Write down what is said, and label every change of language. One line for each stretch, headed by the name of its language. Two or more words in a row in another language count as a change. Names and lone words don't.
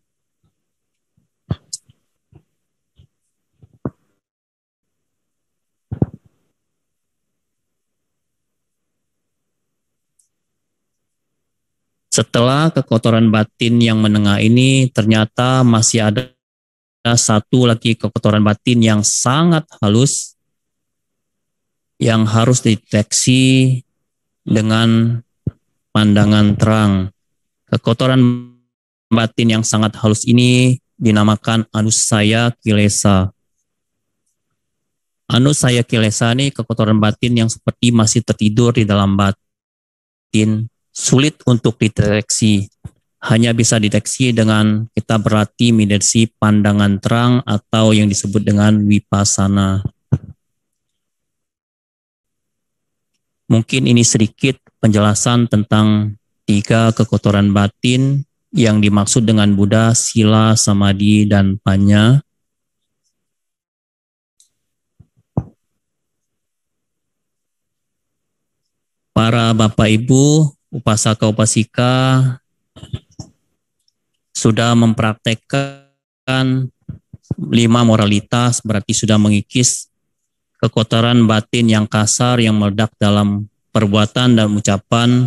Indonesian: Setelah kekotoran batin yang menengah ini, ternyata masih ada satu lagi kekotoran batin yang sangat halus yang harus dideteksi dengan pandangan terang. Kekotoran batin yang sangat halus ini dinamakan
Pali: anusaya kilesa. Anusaya kilesa
Indonesian: ini kekotoran batin yang seperti masih tertidur di dalam batin, sulit untuk dideteksi. Hanya bisa dideteksi dengan kita berlatih meditasi pandangan terang atau yang disebut dengan vipassana. Mungkin ini sedikit penjelasan tentang 3 kekotoran batin yang dimaksud dengan Buddha, sila, samadhi, dan panya. Para Bapak Ibu,
Pali: upasaka upasika
Indonesian: sudah mempraktekkan 5 moralitas, berarti sudah mengikis kekotoran batin yang kasar yang meledak dalam perbuatan dan ucapan.